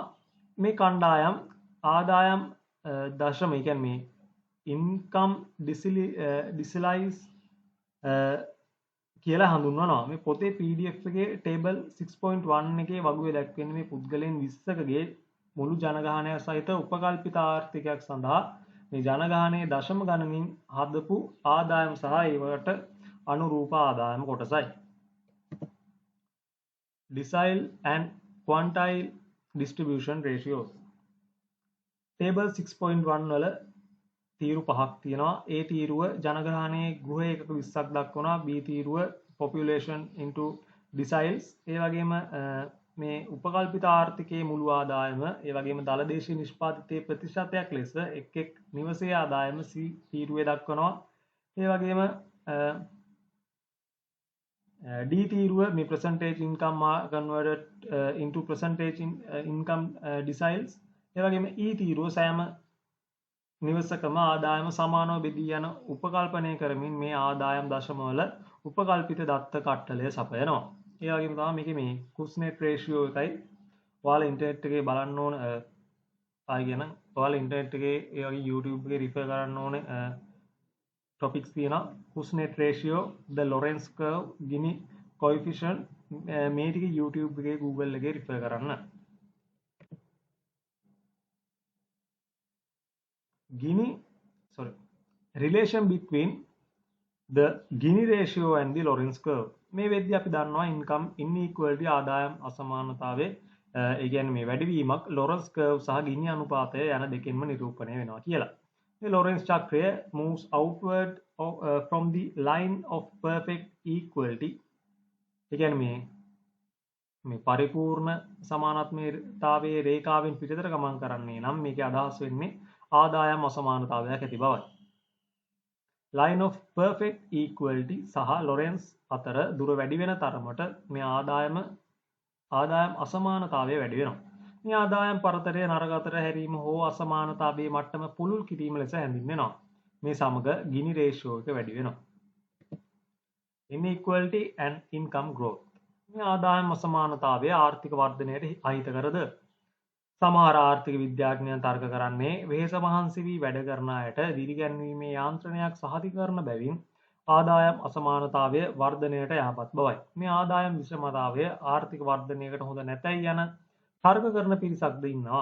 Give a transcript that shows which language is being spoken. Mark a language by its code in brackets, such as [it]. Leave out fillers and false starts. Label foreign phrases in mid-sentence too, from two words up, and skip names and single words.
[si] මේ කණ්ඩායම් ආදායම් දශම ඒ කියන්නේ මේ [en] income decilize [si] කියලා හඳුන්වනවා. මේ පොතේ PDF එකේ table 6.1 එකේ වගුවේ දැක්වෙන්නේ මේ පුද්ගලයන් 20කගේ මුළු ජනගහනය සහිත උපකල්පිත ආර්ථිකයක් සඳහා මේ ජනගහනයේ දශම ගණනින් හදපු ආදායම් සහ ඒවට අනුරූප ආදායම කොටසයි. [en] Decile and quantile distribution ratios. [si] Table 6.1 වල තීරු පහක් තියෙනවා. A තීරුව ජනගහනයේ ගෘහ ඒකක 20ක් දක්වනවා. [en] B තීරුව population into deciles. [si] ඒ වගේම මේ උපකල්පිත ආර්ථිකයේ මුළු ආදායම ඒ වගේම දළ දේශීය නිෂ්පාදිතයේ ප්‍රතිශතයක් ලෙස එක් නිවසේ ආදායම C තීරුවේ දක්වනවා. ඒ වගේම D තීරුව මේ [en] percentage income converted into percentage income deciles. [si] ඒ වගේම E තීරුව සෑම නිවසකම ආදායම සමානව බෙදී යන උපකල්පනය කරමින් මේ ආදායම් දශමවල උපකල්පිත දත්ත කට්ටලය සපයනවා. ඒ වගේම තමයි මේකේ මේ කුස්නෙට් රේෂියෝ එකයි ඔයාලා ඉන්ටර්නෙට් එකේ බලන්න ඕන ආයි කියන ඔයාලා ඉන්ටර්නෙට් එකේ ඒ වගේ YouTube එකේ රිෆර් කරන්න ඕනේ topics තියෙනවා කුස්නෙට් රේෂියෝ [en] the Lorentz curve Gini coefficient [si] මේ ටික YouTube එකේ Google එකේ රිෆර් කරන්න [en] relation between the Gini ratio and the Lorentz curve [si] මේ වෙද්දී අපි දන්නවා [en] income inequality [si] ආදායම් අසමානතාවය ඒ කියන්නේ මේ වැඩිවීමක් Lorentz curve සහ Gini අනුපාතය යන දෙකෙන්ම නිරූපණය වෙනවා කියලා. මේ Lorentz චක්‍රය [en] moves outward from the line of perfect equality [si] ඒ කියන්නේ මේ පරිපූර්ණ සමානත්වයේ රේඛාවෙන් පිටතට ගමන් කරන්නේ නම් මේකේ අදහස් වෙන්නේ ආදායම් අසමානතාවයක් ඇති බවයි. [en] line of perfect equality [si] සහ Lorentz අතර දුර වැඩි වෙන තරමට මේ ආදායම් අසමානතාවය වැඩි වෙනවා. මේ ආදායම් පරතරය නරක අතර හැරීම හෝ අසමානතාවයේ මට්ටම පුළුල් කිරීම ලෙස හැඳින්වෙනවා. මේ සමග Gini ratio එක වැඩි වෙනවා. [en] Inequality and income growth. [si] මේ ආදායම් අසමානතාවය ආර්ථික වර්ධනයට අහිතකරද? සමහර ආර්ථික විද්‍යාඥයන් තර්ක කරන්නේ වෙහෙස මහන්සි වී වැඩ කරන අයට දිරිගැන්වීමේ යාන්ත්‍රණයක් සහතික කරන බැවින් ආදායම් අසමානතාවය වර්ධනයට යහපත් බවයි. මේ ආදායම් විෂමතාවය ආර්ථික වර්ධනයකට හොඳ නැතයි යන තර්ක කරන පිරිසක්ද ඉන්නවා.